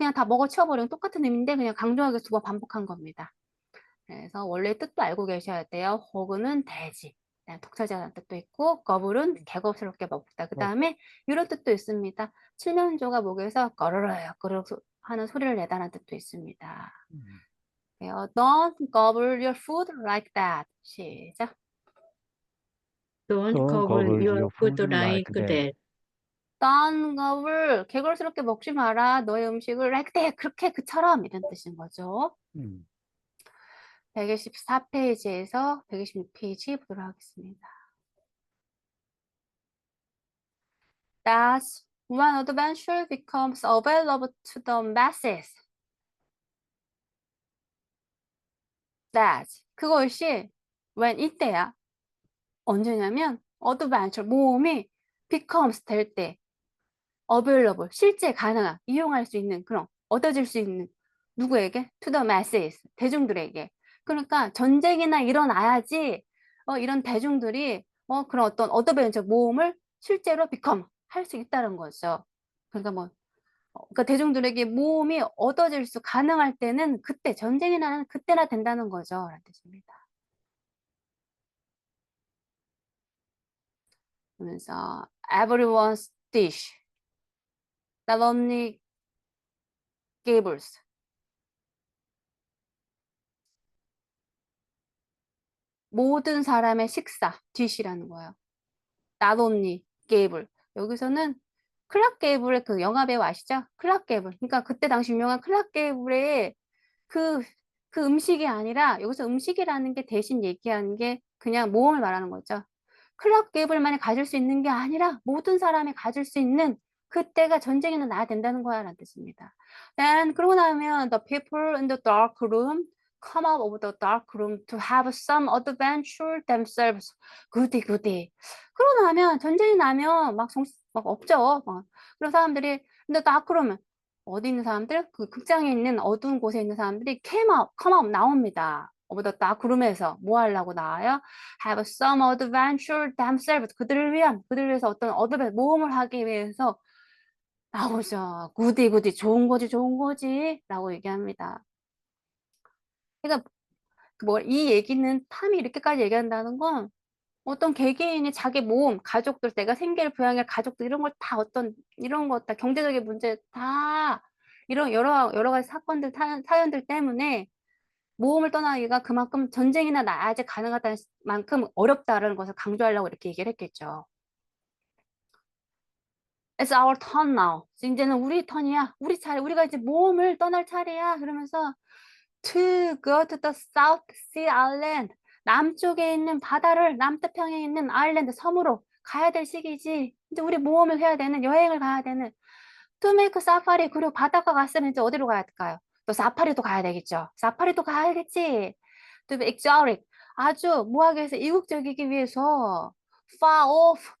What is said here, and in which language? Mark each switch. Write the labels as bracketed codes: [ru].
[ko] 그냥 다 먹어 치워버리는 똑같은 의미인데 그냥 강조하게 두 번 반복한 겁니다. 그래서 원래 뜻도 알고 계셔야 돼요. 호그는 돼지, 독차지하다는 뜻도 있고 거불은 개겁스럽게 먹다. 그 다음에 이런 뜻도 있습니다. 칠면조가 목에서 꺼르르 꺼르르 하는 소리를 내다라는 뜻도 있습니다. 음. [en] Don't gobble your food like that. [ko] 시작. [en] don't Don't cover gobble your your food food like like that. that. Don't gobble [ko] 개걸스럽게 먹지 마라. 너의 음식을 [en] like that [ko] 그렇게 그처럼 이런 뜻인 거죠. 음. 124페이지에서 126페이지 보도록 하겠습니다. [en] That's when adventure becomes available to the masses. [ko] That's 그것이 when 이때야. 언제냐면 adventure 모험이 becomes 될 때, available 실제 가능한 이용할 수 있는 그런 얻어질 수 있는 누구에게? [en] To the masses [ko] 대중들에게. 그러니까 전쟁이나 일어나야지 이런 대중들이 그런 어떤 어드벤처 모험을 실제로 become 할 수 있다는 거죠. 그러니까 뭐 그러니까 대중들에게 모험이 얻어질 수 가능할 때는 그때 전쟁이 나는 그때나 된다는 거죠. 라는 뜻입니다. 그러면서 [en] everyone's dish not only Gables [ko] 모든 사람의 식사 dish라는 거예요. [en] not only Gable [ko] 여기서는 클락 게이블의 그 영화 배우 아시죠? 클락 게이블. 그러니까 그때 당시 유명한 클락 게이블의 그, 그 음식이 아니라 여기서 음식이라는 게 대신 얘기하는 게 그냥 모험을 말하는 거죠. 클락 게이블만이 가질 수 있는 게 아니라 모든 사람이 가질 수 있는 그때가 전쟁에는 나야 된다는 거야 라는 뜻입니다. [en] Then [ko] 그러고 나면 [en] the people in the dark room come out of the dark room to have some adventure themselves. goody goody. [ko] 그러고 나면 전쟁이 나면 막 없죠. 막. 그런 사람들이 근데 [en] dark room [ko] 어디 있는 사람들? 그 극장에 있는 어두운 곳에 있는 사람들이 [en] come out [ko] 나옵니다. [en] of the dark room에서 [ko] 뭐 하려고 나와요? [en] have some adventure themselves. [ko] 그들을 위해서 어떤 모험을 하기 위해서 나오죠. 굿이 굿이 좋은 거지 라고 얘기합니다. 그러니까 뭐 이 얘기는 탐이 이렇게까지 얘기한다는 건 어떤 개개인이 자기 모험, 가족들, 내가 생계를 부양할 가족들 이런 걸 다 이런 것 다 경제적인 문제 다 이런 여러 가지 사건들 사연들 때문에 모험을 떠나기가 그만큼 전쟁이나 나아지 가능하다는 만큼 어렵다는 것을 강조하려고 이렇게 얘기를 했겠죠. [en] It's our turn now. [ko] 이제는 우리 턴이야. 우리 차례. 우리가 이제 모험을 떠날 차례야. 그러면서 [en] to go to the South Sea Island. [ko] 남쪽에 있는 바다를 남태평양에 있는 아일랜드 섬으로 가야 될 시기지. 이제 우리 모험을 해야 되는 여행을 가야 되는 [en] to make safari. [ko] 그리고 바닷가 갔으면 이제 어디로 가야 될까요? 또 사파리도 가야 되겠죠. 사파리도 가야겠지. [en] to be exotic. [ko] 아주 뭐하기 위해서 이국적이기 위해서 [en] far off.